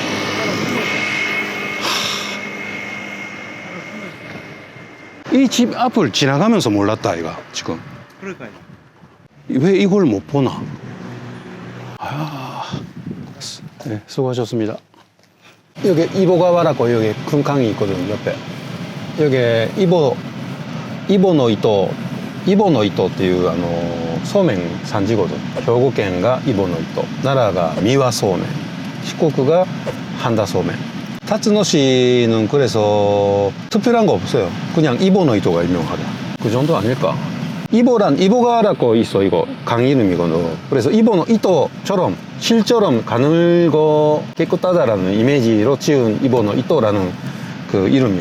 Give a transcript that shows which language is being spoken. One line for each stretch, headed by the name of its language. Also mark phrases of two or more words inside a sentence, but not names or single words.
Korean: 이 집 앞을 지나가면서 몰랐다 아이가 지금. 그러니까요. 왜 이걸 못 보나? 네, 수고하셨습니다. 여기 이보가와라고 여기 큰 강이 있거든 옆에. 여기 이보노이토
Japanese: っていうそうめん
Korean: 산지거든. 兵庫県が 이보노이토, 나라가 미와 소면, 시코쿠가 한다 소면. 타츠노시는 그래서 특별한 거 없어요. 그냥 이보노이토가 유명하다. 그 정도 아닐까? 이보가라고 있어. 이거 강 이름이거든. 그래서 이보노이토처럼 실처럼 가늘고 깨끗하다라는 이미지로 지은 이보노이토라는 그 이름이야.